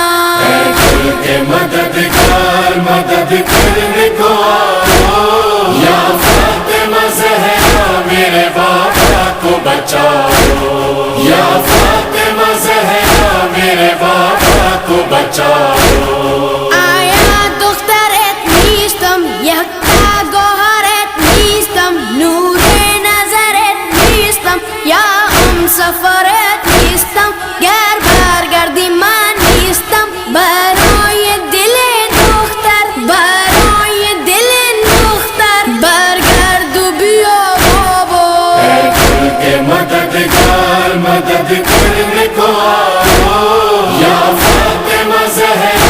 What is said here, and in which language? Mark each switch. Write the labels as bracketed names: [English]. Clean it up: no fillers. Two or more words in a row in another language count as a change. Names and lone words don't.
[Urdu] اے کل کے مددگار مدد کرنے کو آؤ یا فاطمہ زہرا میرے بابا کو بچاؤ یا فاطمہ زہرا میرے بابا کو بچاؤ [Persian] آیا دخترت نیستم یکتا گوهرت نیستم نور نظرت نیستم یا سفرت نیستم گر برگردی من نیستم برای دل دختر برای دل دختر برگردو بیا بابا [Urdu] اے کل کے مددگار مدد کرنے کو آؤ یا فاطمہ زہرا